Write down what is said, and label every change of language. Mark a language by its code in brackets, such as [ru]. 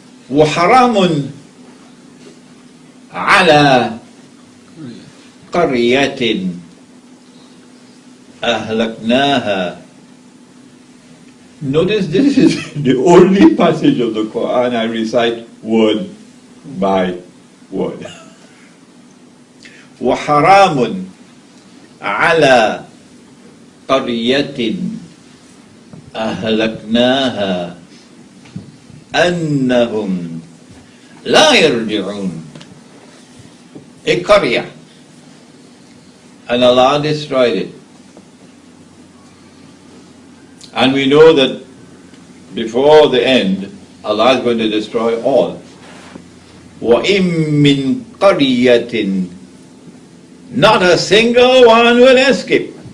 [ar] وَحَرَامٌ عَلَى قَرْيَةٍ أَهْلَكْنَاهَا. [en] Notice this is the only passage of the Quran I recite word by word. [ar] وَحَرَامٌ عَلَى قَرْيَةٍ أهلكناها أنهم لا يرجعون. [en] A qaryah, and Allah destroyed it. And we know that before the end, Allah is going to destroy all. [ar] وَإِن مِّن قَرْيَةٍ, [en] not a single one will escape.